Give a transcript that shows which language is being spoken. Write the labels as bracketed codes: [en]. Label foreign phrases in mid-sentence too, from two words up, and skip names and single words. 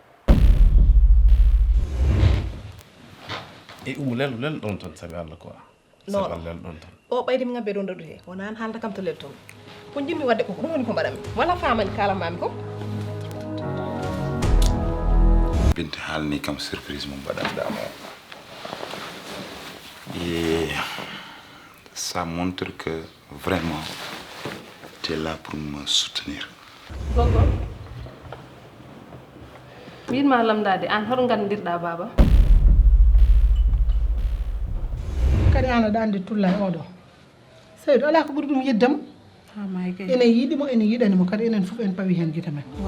[ff] e lel ɗon ton sabi Allah quoi sabi lel ɗon ton o ɓaydi mi ngabbe ɗon ɗaɗu he wona an haalata kam to lel ton ko jimmi wadde ko ɗum woni ko mbaɗami wala famani kalamami ko Binta haalni kam surprise mo mbaɗanɗamo [fr] et ça montre que vraiment tu es là pour me soutenir. [ff] Gogo wiinma lamdade an hoto gandirɗa baba kadi an aɗa andi tulla e oɗo Seydou ala ko ɓuri ɗum yeddamo ene yiiɗimo ene yiɗanimo kadi enen fof en pawi hen guite men